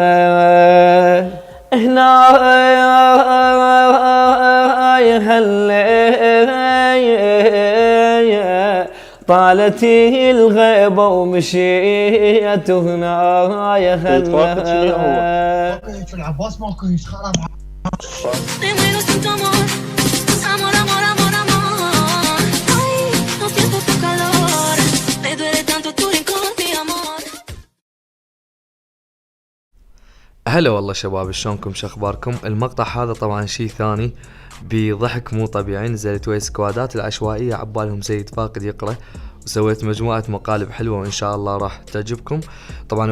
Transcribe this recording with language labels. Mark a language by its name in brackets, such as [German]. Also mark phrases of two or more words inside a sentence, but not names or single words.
[Arabic] هنا هالليل طالت الغيبة ومشيت هنا يا في العباس ماكو خرب. [Spanish] Me muero sin tu amor, amor, amor, amor, amor. Ay, no siento tu calor, me duele tanto tu rincón, mi amor. [Arabic] هلا والله شباب، شلونكم؟ شخباركم؟ المقطع هذا طبعا شي ثاني بضحك مو طبيعي. نزلت ويا سكوادات العشوائية عبالهم سيد فاقد يقرأ، وسويت مجموعة مقالب حلوة وإن شاء الله راح تعجبكم طبعا.